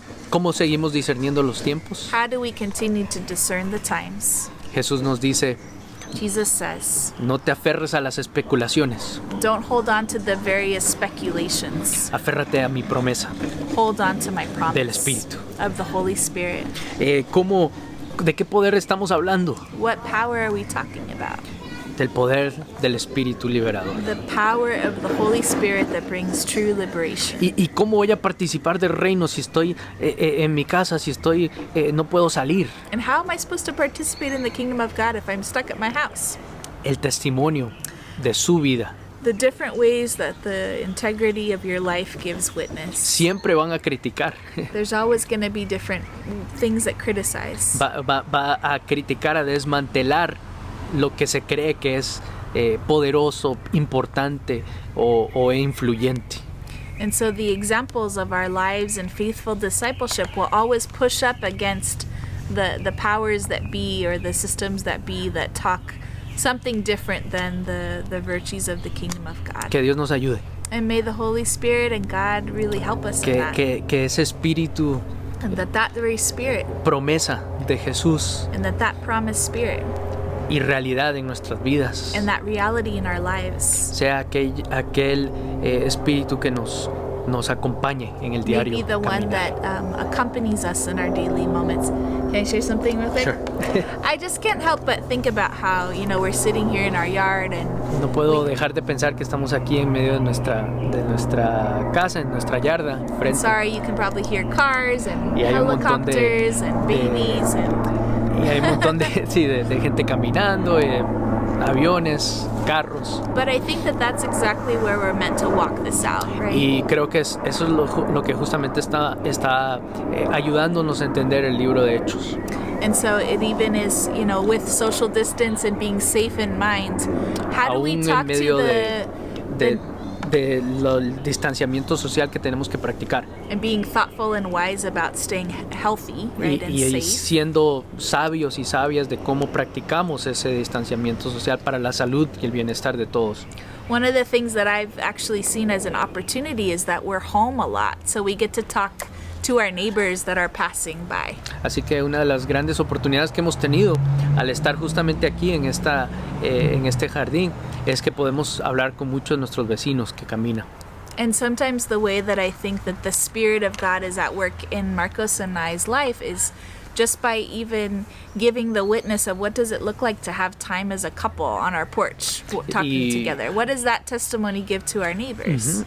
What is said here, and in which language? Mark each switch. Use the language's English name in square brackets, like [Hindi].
[Spanish] ¿Cómo seguimos discerniendo los tiempos? [English] how do we continue to discern the times? [Spanish] Jesús nos dice, [English] Jesus says, [Spanish] no te aferres a las especulaciones, [English] don't hold on to the various speculations. [Spanish] aférrate a mi promesa [English] Hold on to my promise [Spanish] del Espíritu. [English] of the Holy Spirit. [Spanish] ¿De qué poder estamos hablando? [English] What power are we talking about? [Spanish] Del poder del Espíritu liberador. [English] The power of the Holy Spirit that brings true liberation. [Spanish] ¿Y cómo voy a participar del reino si estoy en mi casa, si no puedo salir? [English] And how am I supposed to participate in the kingdom of God if I'm stuck at my house? [Spanish] El testimonio de su vida. [English] The different ways that the integrity of your life gives witness. [Spanish] Siempre van a criticar. [English] There's always going to be different things that criticize. [Spanish] Va a criticar, a desmantelar lo que se cree que es poderoso, importante o influyente. [English] And so the examples of our lives and faithful discipleship will always push up against the powers that be or the systems that be that talk something different than the virtues of the kingdom of God. [Spanish] Que Dios nos ayude. [English] And may the Holy Spirit and God really help us in that. [Spanish] Que ese espíritu, [English] And that very Spirit [Spanish] promesa de Jesús [English] and that promised Spirit [Spanish] y realidad en nuestras vidas [English] and that reality in our lives [Spanish] sea aquel espíritu que nos acompañe en el [English] may [Spanish] diario [English] be the one [Spanish] caminar. [English] that accompanies us in our daily moments. Can I share something real quick? Sure. I just can't help but think about how, we're sitting here in our yard and [Spanish] No puedo dejar de pensar que estamos aquí en medio de nuestra casa, en nuestra yarda, frente. [English] sorry, you can probably hear cars and [Spanish] Y hay un montón de- [English] helicopters and babies [Spanish] Y hay un montón de gente caminando, aviones, carros. [English] but I think that that's exactly where we're meant to walk this out, right? [Spanish] Y creo que eso es lo que justamente está ayudándonos a entender el libro de Hechos. [English] And so it even is, with social distance and being safe in mind, how do we [Spanish] Aún en [English] talk [Spanish] medio [English] to [Spanish] del distanciamiento social que tenemos que practicar. [English] and being thoughtful and wise about staying healthy, right, and [Spanish] Y [English] safe? [Spanish] siendo sabios y sabias de cómo practicamos ese distanciamiento social para la salud y el bienestar de todos. [English] One of the things that I've actually seen as an opportunity is that we're home a lot, so we get to talk to our neighbors that are passing by. [Spanish] Así que una de las grandes oportunidades que hemos tenido al estar justamente aquí en este jardín es que podemos hablar con muchos de nuestros vecinos que caminan. [English] And sometimes the way that I think that the Spirit of God is at work in Marcos and I's life is just by even giving the witness of what does it look like to have time as a couple on our porch talking together. What does that testimony give to our neighbors?